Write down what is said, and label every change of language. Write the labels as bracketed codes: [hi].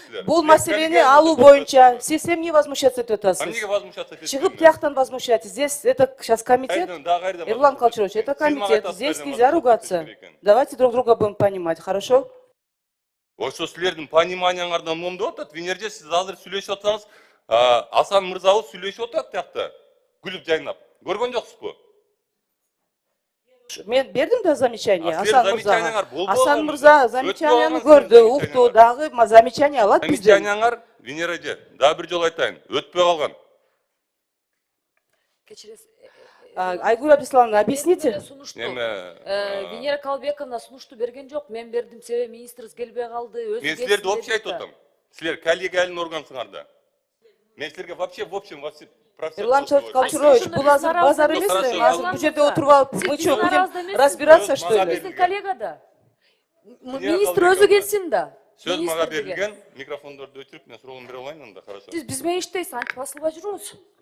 [ky] Бул маселени алуу боюнча сиз эмне возмущаться этип атасыз? Эмнеге возмущаться этесиз? Чыгып тияктан возмущаться. [ru] Здесь это сейчас комитет. Эрлан Качырович, это комитет. Здесь нельзя ругаться. Давайте друг друга будем понимать, хорошо? [ky] Ошо силердин пониманияңардан момдоп атат. Венерде сиз азыр сүйлөшүп атсаңыз, Асан мырзабыз сүйлөшүп атат тиякта. Күлүп жайнап. Көргөн жоксузбу? Мен бердим да замечание Асан мырзага. Асан мырза замечанияны көрдү, укту, дагы замечание алат бизден. Замечанияңар, Венера эже, дагы бир жолу айтайын, өтпөй калган. Кечиресиз. [ru] Айгүл Абдисламовна, объясните. [ky] Венера Калбековна сунушту берген жок. Мен бердим, себеби министрибиз келбей калды. Мен силерди вообще айтып атам. Силер коллегиальный органсыңар да. Мен силерге вообще [ru] в общем [ky] Эрлан Качырович, бул азыр базар эмеспи? Азыр бул жерде отуруп алып, [ru] мы что, будем разбираться, что ли? [ky] Биздин коллега да. Министр өзү келсин да. Сөз мага берилген, микрофондорду өчүрүп, мен суроолорумду бере алайын анда, хорошо. Сиз биз менен иштейсиз, антип басылбай жүрүңүз.